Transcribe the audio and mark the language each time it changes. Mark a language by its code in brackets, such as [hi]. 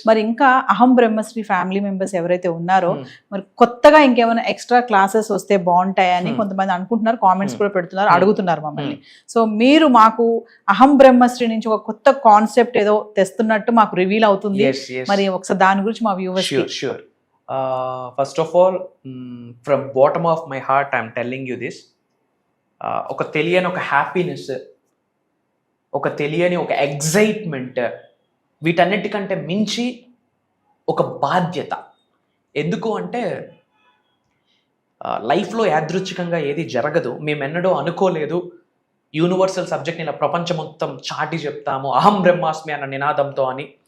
[te] మరి ఇంకా అహం బ్రహ్మశ్రీ ఫ్యామిలీ మెంబర్స్ ఎవరైతే ఉన్నారో మరి కొత్తగా ఇంకేమైనా ఎక్స్ట్రా క్లాసెస్ వస్తే బాగుంటాయని కొంతమంది అనుకుంటున్నారు, కామెంట్స్ కూడా పెడుతున్నారు, అడుగుతున్నారు మమ్మల్ని. సో మీరు మాకు అహం బ్రహ్మశ్రీ నుంచి ఒక కొత్త కాన్సెప్ట్ ఏదో తెస్తున్నట్టు మాకు రివీల్ అవుతుంది. [en] Yes, yes. [te] మరి ఒకసారి దాని గురించి మా viewers [en] Sure. First of all, from bottom of my heart, I'm telling you this. [te] ఒక తెలియని ఒక హ్యాపీనెస్, ఒక తెలియని ఒక ఎగ్జైట్మెంట్, వీటన్నిటికంటే మించి ఒక బాధ్యత. ఎందుకు అంటే లైఫ్లో యాదృచ్ఛికంగా ఏది జరగదు. మేమెన్నడూ అనుకోలేదు యూనివర్సల్ సబ్జెక్ట్ని ఇలా ప్రపంచం మొత్తం చాటి చెప్తాము అహం బ్రహ్మాస్మి అన్న నినాదంతో అని.